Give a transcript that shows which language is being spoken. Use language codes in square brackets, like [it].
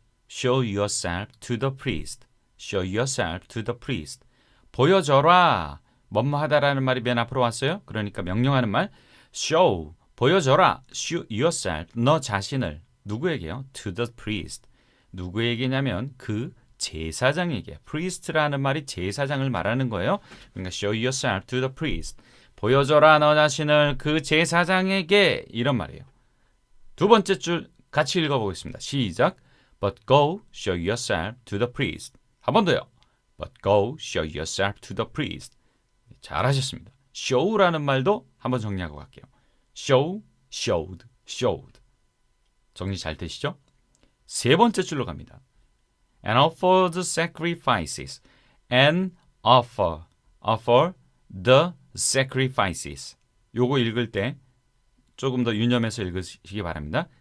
[en] Show yourself to the priest. Show yourself to the priest. [ko] 보여줘라. 뭐뭐 하다라는 말이 맨 앞으로 왔어요. 그러니까 명령하는 말. Show, 보여줘라. [en] Show yourself, [ko] 너 자신을. 누구에게요? [en] To the priest. [ko] 누구에게냐면 그 제사장에게. priest라는 말이 제사장을 말하는 거예요. 그러니까 [en] show yourself to the priest. [ko] 보여줘라 너 자신을 그 제사장에게. 이런 말이에요. 두 번째 줄 같이 읽어보겠습니다. 시작. [en] But go show yourself to the priest. [ko] 한 번 더요. [en] But go show yourself to the priest. [ko] 잘하셨습니다. show라는 말도 한번 정리하고 갈게요. show, showed. 정리 잘 되시죠? 세 번째 줄로 갑니다. [en] And offer the sacrifices. And offer the sacrifices. [ko] 요거 읽을 때 조금 더 유념해서 읽으시기 바랍니다.